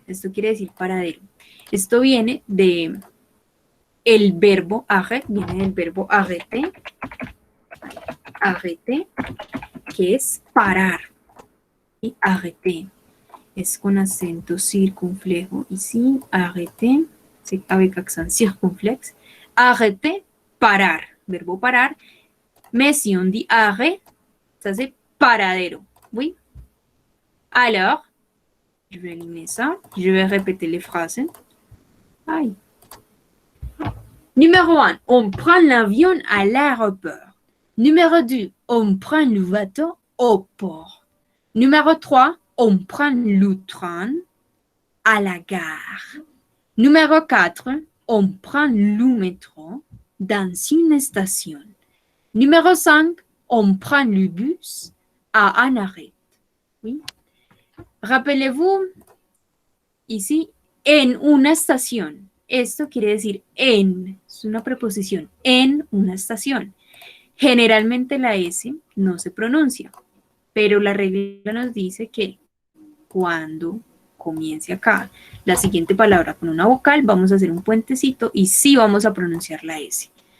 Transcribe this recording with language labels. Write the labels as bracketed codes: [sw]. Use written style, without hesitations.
[es] Esto quiere decir paradero. Esto viene de el verbo arrêt, viene del verbo arrêter, arrêter, que es parar. Y arrêter es con acento circunflejo. [fr] Ici, arrêter, c'est avec accent circonflexe. Arrêter, [es] parar, verbo parar. [fr] Mais si on dit arrêt, ça c'est paradero, oui? Alors, je vais éliminer ça. Je vais répéter les phrases. Aïe. Numéro 1, on prend l'avion à l'aéroport. Numéro 2, on prend le bateau au port. Numéro 3, on prend le train à la gare. Numéro 4, on prend le métro dans une station. Numéro 5, on prend le bus à un arrêt. Oui. Rappelez-vous, ici, [es] en una estación. Esto quiere decir en, es una preposición, en una estación. Generalmente la S no se pronuncia, pero la regla nos dice que cuando comience acá la siguiente palabra con una vocal, vamos a hacer un puentecito y sí vamos a pronunciar la S.